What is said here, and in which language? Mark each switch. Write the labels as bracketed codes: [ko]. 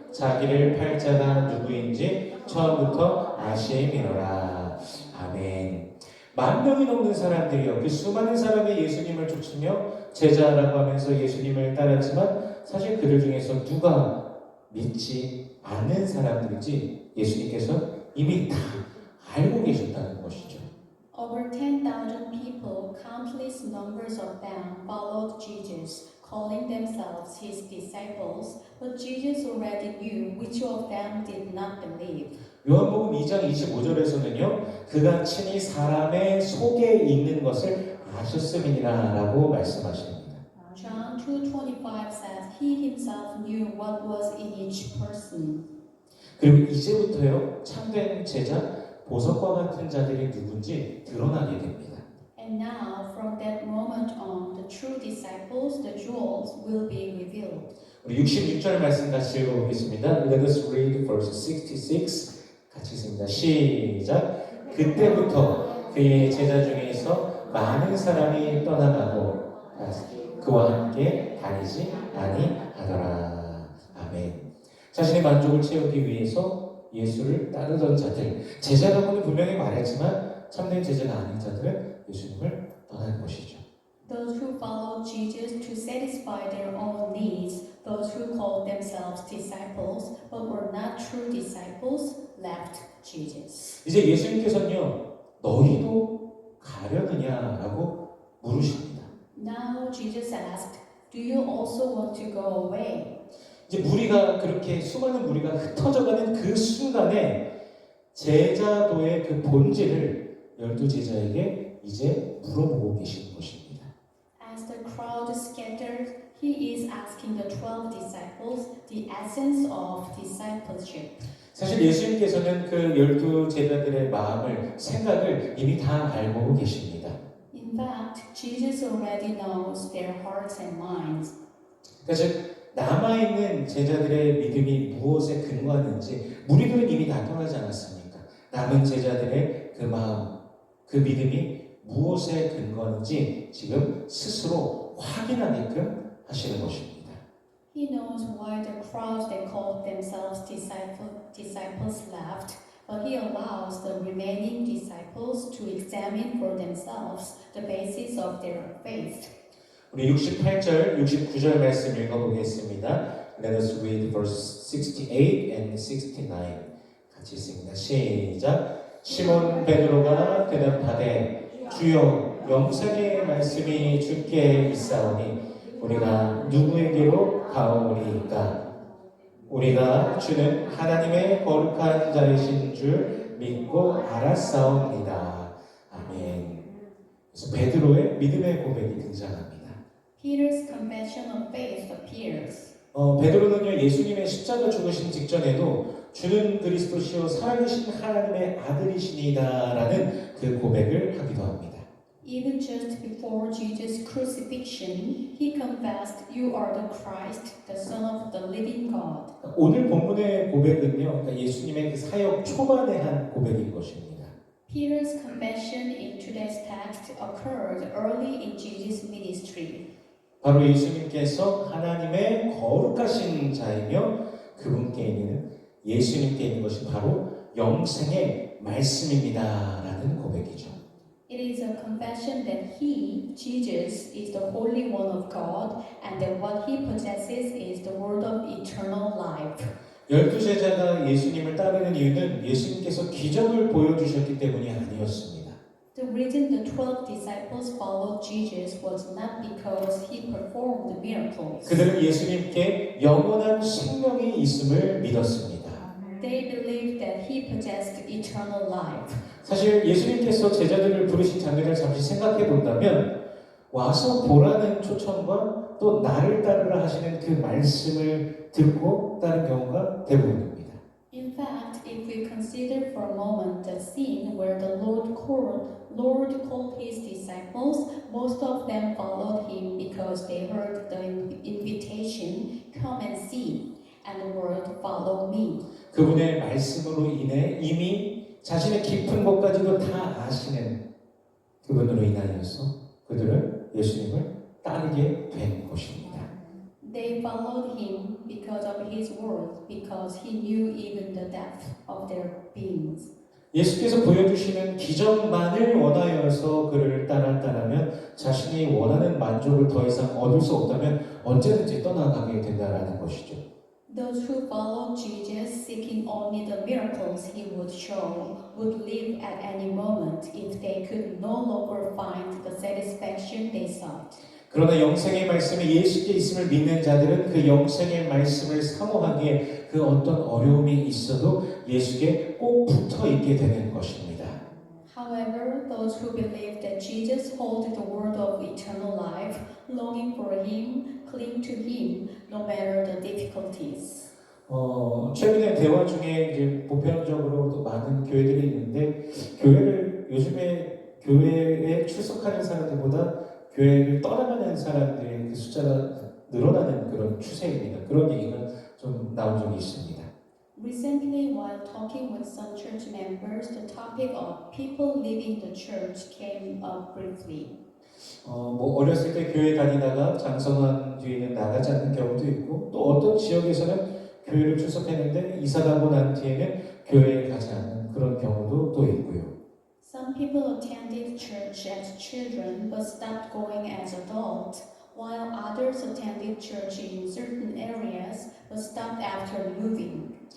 [ko] 자기를 팔 자가 누구인지 처음부터 아심이노라. 아멘. 10,000명이 넘는 사람들이요. 그 수많은 사람이 예수님을 쫓으며 제자라고 하면서 예수님을 따랐지만 사실 그들 중에서 누가 믿지 않는 사람들인지 예수님께서 이미 다 알고 계셨다는 것이죠. [en] Over 10,000 people, countless numbers of them, followed Jesus, calling themselves his disciples, but Jesus already knew which of them did not believe. [ko] 요한복음 2장 25절에서는요, 그가 친히 사람의 속에 있는 것을 아셨음이니라 라고 말씀하십니다. [en] John 2:25 says he himself knew what was in each person. [ko] 그리고 이제부터요, 참된 제자, 보석과 같은 자들이 누군지 드러나게 됩니다. [en] And now, from that moment on, the true disciples, the jewels, will be revealed. [ko] 우리 66절 말씀 같이 읽어보겠습니다. [en] Let us read verse 66. [ko] 같이 읽습니다. 시작. 그때부터 그의 제자 중에서 많은 사람이 떠나가고 그와 함께 다니지 아니하더라. 아멘. 자신의 만족을 채우기 위해서 예수를 따르던 자들, 제자라고는 분명히 말했지만 참된 제자가 아닌 자들은 예수님을 떠난 것이죠. [en] Those who followed Jesus to satisfy their own needs, those who called themselves disciples but were not true disciples, left Jesus. [ko] 이제 예수님께서는요, 너희도 가려느냐라고 물으십니다. [en] Now Jesus asked, "Do you also want to go away?" [ko] 이제 무리가 그렇게 수많은 무리가 흩어져가는 그 순간에 제자도의 그 본질을 12제자에게 이제 물어보고 계시는 것입니다. [en] As the crowd scattered, he is asking the 12 disciples the essence of discipleship. [ko] 사실 예수님께서는 그 12제자들의 마음을, 생각을 이미 다 알고 계십니다. [en] In fact, Jesus already knows their hearts and minds. [ko] 그러니까 남아있는 제자들의 믿음이 무엇에 근거하는지 무리들은 이미 다 떠나지 않았습니까? 남은 제자들의 그 마음, 그 믿음이 무엇에 근거하는지 지금 스스로 확인하게끔 하시는 것입니다. [en] He knows why the crowds that called themselves disciples left, but he allows the remaining disciples to examine for themselves the basis of their faith. [ko] 우리 68절, 69절 말씀 읽어보겠습니다. [en] Let us read verse 68 and 69. [ko] 같이 읽습니다. 시작. 시몬 베드로가 대답하되 주여 영생의 말씀이 주께 있사오니 우리가 누구에게로 가오리이까? 우리가 주는 하나님의 거룩한 자이신 줄 믿고 알았사옵니다. 아멘. 그래서 베드로의 믿음의 고백이 등장합니다. [en] Peter's confession of faith appears. [ko] 베드로는요, 예수님의 십자가 죽으신 직전에도 주는 그리스도시요 살아계신 하나님의 아들이시니다라는 그 고백을 하기도 합니다. [en] Even just before Jesus' crucifixion, he confessed, "You are the Christ, the Son of the living God." [ko] 오늘 본문의 고백은요, 그러니까 예수님의 그 사역 초반에 한 고백인 것입니다. [en] Peter's confession in today's text occurred early in Jesus' ministry. [ko] 바로 예수님께서 하나님의 거룩하신 자이며 그분께 있는 예수님께 있는 것이 바로 영생의 말씀입니다라는 고백이죠. [en] It is a confession that he, Jesus, is the Holy One of God and that what he possesses is the word of eternal life. [ko] 12제자가 예수님을 따르는 이유는 예수님께서 기적을 보여주셨기 때문이 아니었습니다. [en] The reason the 12 disciples followed Jesus was not because he performed miracles. [ko] 그들은 예수님께 영원한 생명이 있음을 믿었습니다. [en] They believed that he possessed eternal life. [ko] 사실 예수님께서 제자들을 부르신 장면을 잠시 생각해 본다면 와서 보라는 초청과 또 나를 따르라 하시는 그 말씀을 듣고 따른 경우가 대부분입니다. [en] In fact, if we consider for a moment the scene where the Lord called his disciples, most of them followed him because they heard the invitation, "Come and see," and the word "Follow me." [ko] 그분의 말씀으로 인해 이미 자신의 깊은 것까지도 다 아시는 그분으로 인하여서 그들은 예수님을 따르게 된 것입니다. [en] They followed him because of his word, because he knew even the depth of their beings. [ko] 예수께서 보여주시는 기적만을 원하여서 그를 따랐다면 자신이 원하는 만족을 더 이상 얻을 수 없다면 언제든지 떠나가게 된다라는 것이죠. [en] Those who followed Jesus, seeking only the miracles he would show, would leave at any moment if they could no longer find the satisfaction they sought. [ko] 그러나 영생의 말씀이 예수께 있음을 믿는 자들은 그 영생의 말씀을 사모하기에 그 어떤 어려움이 있어도 예수께 꼭 붙어 있게 되는 것입니다. [en] However, those who believe that Jesus holds the word of eternal life, longing for him, cling to him, no matter the difficulties. [ko] 최근에 대화 중에 이제 보편적으로 또 많은 교회들이 있는데 교회를 요즘에 교회에 출석하는 사람들보다 교회를 떠나가는 사람들의 그 숫자가 늘어나는 그런 추세입니다. 그런 얘기가 좀 나온 적이 있습니다. [en] Recently, while talking with some church members, the topic of people leaving the church came up briefly. [ko] 뭐 어렸을 때 교회 다니다가 장성한 뒤에는 나가지 않는 경우도 있고 또 어떤 지역에서는 교회를 출석했는데 이사 가고 난 뒤에는 교회에 가지 않는 그런 경우도 또 있고요. [en] Some people attended church as children but stopped going as adults, while others attended church in certain areas but stopped after moving.